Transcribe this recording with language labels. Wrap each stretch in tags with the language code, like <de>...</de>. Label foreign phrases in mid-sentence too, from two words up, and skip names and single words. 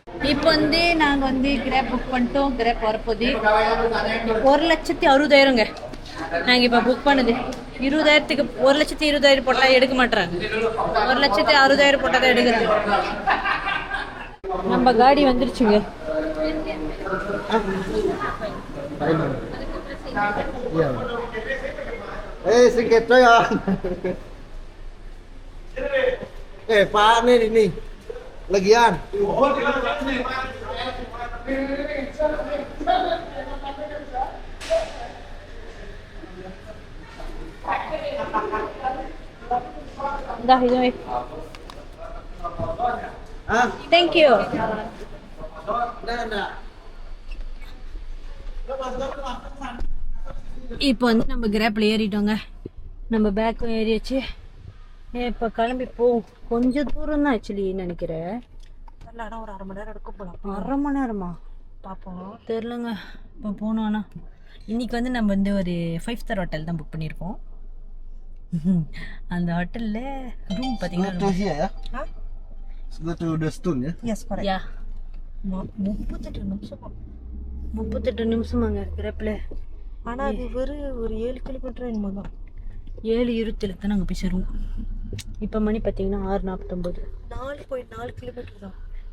<ta>இப்போ வந்து நாங்கள் வந்து கிராப் புக் பண்ணிட்டோம். கிராப் வரப்போகுது 1,60,000ங்க. நாங்கள் இப்போ புக் பண்ணுது 20,000க்கு. 1,20,000 போட்டால் எடுக்க மாட்டாங்க. 1,60,000 போட்டால் தான் எடுக்கிறாங்க. நம்ம காடி வந்துருச்சுங்க.</ta> <ms>Sikit saya. Pak ini. Lagian. Dah itu.</ms> <en>Thank you.</en> <ta>இப்போ வந்து நம்ம கிராப்ல ஏறிட்டோங்க. நம்ம பேக்கும் ஏறியாச்சு. இப்போ கிளம்பி போவோம். கொஞ்சம் தூரம் தான் ஆக்சுவலி நினைக்கிறேன். ஒரு 1/2 மணி நேரம் எடுக்கும் போல. 1/2 மணி நேரமா பார்ப்போம், தெரிலங்க. இப்போ போகணும். ஆனால் இன்னைக்கு வந்து நம்ம வந்து ஒரு 5</ta> <en>star hotel</en> <ta>தான் புக் பண்ணியிருக்கோம். அந்த ஹோட்டலில் ரூம் பார்த்தீங்கன்னா</ta> <ms>ya. Sudah udah stun ya.</ms> <en>yes correct.</en> <ta>யா 38 நிமிஷமாங்க கிராப்ல. ஆனா அது ஒரு 7 கிலோமீட்டர் என்னமோ தான். 7:27 தான் நாங்கள் போய் சேருவோம். இப்போ மணி பார்த்தீங்கன்னா 6:49. 4.4 கிலோமீட்டர் தான்.</ta>